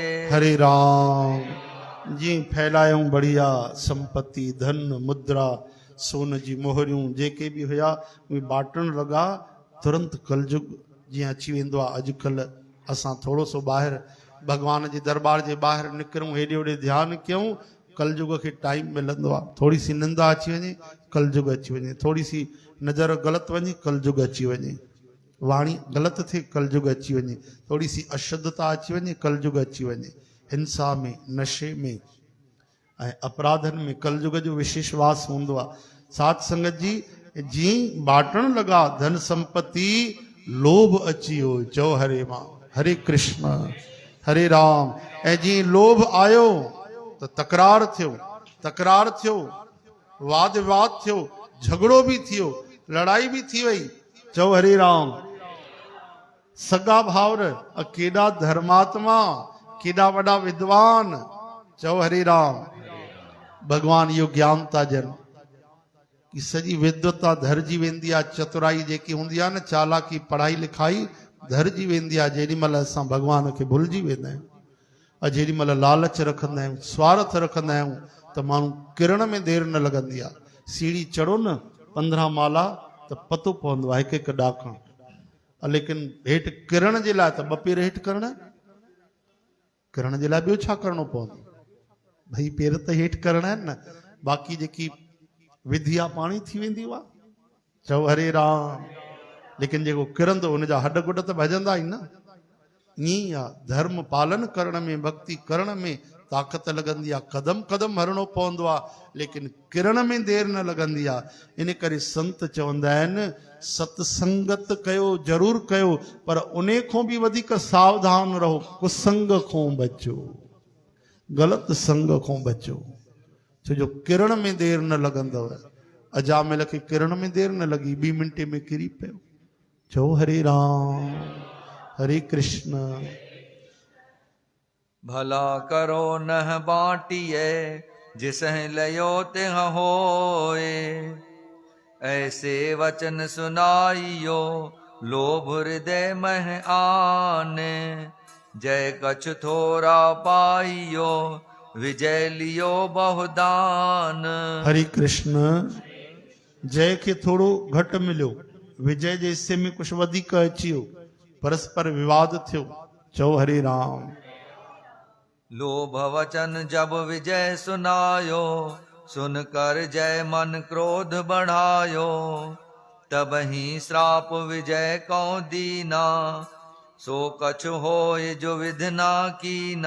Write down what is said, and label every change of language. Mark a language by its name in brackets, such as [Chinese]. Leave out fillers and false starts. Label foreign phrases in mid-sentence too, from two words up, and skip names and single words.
[Sindhi] हरे राम। जी फैलायूं बढ़िया संपत्ति, धन, मुद्रा, सोन जी मोहरियूं जेके बि हुया उहे बाटण लॻा। तुरंत कलयुग जीअं अची वेंदो आहे। अॼुकल्ह असां थोरो सो ॿाहिरि भॻवान जे दरबार जे ॿाहिरि निकिरूं, हेॾे होॾे ध्यानु कयूं, कलयुग खे टाइम मिलंदो आहे। थोरी सी निंदा अची वञे, कलयुग अची वञे। थोरी सी नज़र ग़लति वञे, कलयुग अची वञे। वाणी ग़लति थिए, कलयुग अची वञे। थोरी सी अशुद्धता अची वञे, कलयुग अची वञे। हिंसा में, नशे में ऐं अपराधनि में कलयुग जो विशेष वास हूंदो आहे। साध संगत जी जीअं बाटण लॻा धन संपत्ति, लोभ अची वियो। चओ हरे मां, हरे कृष्ण, हरे राम। ऐं जीअं लोभ आयो त तकरार थियो, तकरार थियो, वाद विवाद थियो, झगड़ो भी थियो, लड़ाई भी थी वई। चओ हरे राम। सगा भावर, केॾा धर्मात्मा, केॾा वॾा विद्वान। चओ हरे राम। भगवान इहो ज्ञान था ॾियनि कि सॼी विद्वता धरजी वेंदी आहे। चतुराई जेकी हूंदी आहे न, चालाकी, पढ़ाई लिखाई धरजी वेंदी आहे जेॾी महिल असां भगवान खे भुलिजी वेंदा आहियूं। ऐं जेॾी महिल लालच रखंदा आहियूं, स्वार्थ रखंदा आहियूं, त माण्हू किरण में देरि न लॻंदी आहे। सीढ़ी चढ़ो न 15 माला त पतो पवंदो आहे हिकु हिकु ॾाकण। लेकिन हेठि किरण जे लाइ त 2 पेर हेठि करणा। किरण जे लाइ ॿियो छा करिणो पवंदो? भई पेर त हेठि करणा आहिनि न। बाक़ी जेकी विधिया पाणी थी वेंदी हुआ। चओ हरे राम। लेकिन जेको किरंदो हुनजा हॾ गुॾ त भॼंदा ई न। ईअं आहे, धर्म पालन करण में, भक्ति करण में ताक़त लॻंदी आहे, कदम कदम हरणो पवंदो आहे, लेकिन किरण में देरि न लॻंदी आहे। इन करे संत चवंदा आहिनि सत्संगत कयो ज़रूरु कयो, पर उन खां बि वधीक सावधान रहो, कुसंग खां बचो, ग़लति संग खां बचो। छो जो किरण में देरि न लॻंदव। अजामिल खे किरण में देरि न लॻी, 2 मिंटे में किरी पियो। चओ हरे राम हरे कृष्ण। [Hindi] भला करो नह बाटिए, जिसहि लयो तिह होए। ऐसे वचन सुनाइयो, लोभ हृदय मह आने। जय कछु थोड़ा पाइयो, विजय लियो बहुदान। [Sindhi] हरे कृष्ण। जय खे थोड़ो घटि मिलियो, विजय जे हिस्से में कुछ वधीक अची वियो, परस्पर विवाद थियो। चओ हरे राम। [Hindi] लोभ वचन जब विजय सुनायो, सुन कर जय मन क्रोध बढ़ायो। तब ही श्राप विजय को दीना, सो कछु होय जो विधना कीना।